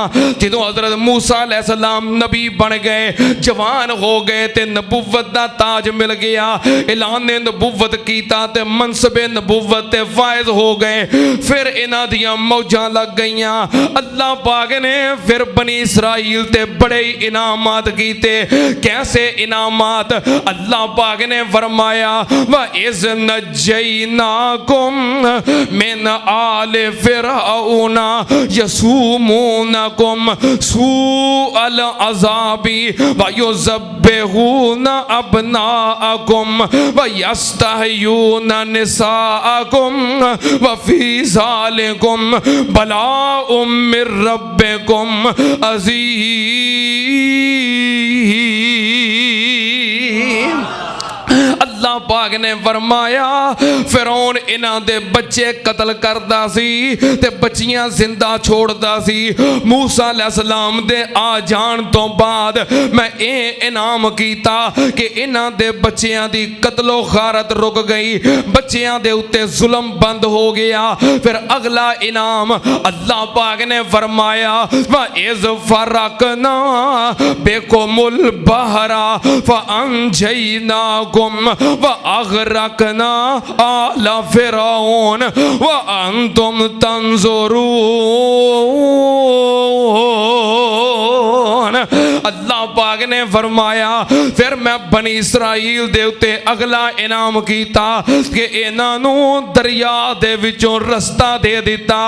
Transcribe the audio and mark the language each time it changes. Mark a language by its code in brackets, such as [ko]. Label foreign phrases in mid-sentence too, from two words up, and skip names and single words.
[pa] جدوں حضرت موسیٰ علیہ السلام نبی بن گئے جوان ہو گئے تے نبوت دا تاج مل گیا، اعلان نبوت کیتا تے منصبِ نبوت تے فائز ہو گئے. فیر انہاں دیاں موجاں لگ گئیاں۔ اللہ پاک نے فیر بنی اسرائیل تے بڑے انعامات کیتے. کیسے انعامات؟ اللہ پاک نے فرمایا [ar] وإذ نجيناكم من آل فرعون يسومونكم سوء العذاب ويذبحون أبناءكم ويستحيون نساءكم وفي ذلكم بلاء من ربكم عظيم. [pa] اللہ پاک نے فرمایا فرعون انہاں دے بچے قتل کردا سی تے بچیاں زندہ چھوڑدا سی. موسیٰ علیہ السلام دے آ جان تو بعد میں یہ انعام کیتا کہ انہاں دے بچیاں دی قتل و غارت رک گئی، بچیاں دے اتے ظلم بند ہو گیا. فیر اگلا انعام اللہ پاک نے فرمایا [ar] وإذ فرقنا بكم البحر فأنجيناكم وأغرقنا آل فرعون وأنتم تنظرون. [pa] اللہ پاک نے فرمایا فیر میں بنی اسرائیل دے اتے اگلا انعام کیتا کہ انہاں نوں دریا دے وچوں رستہ دے دتا.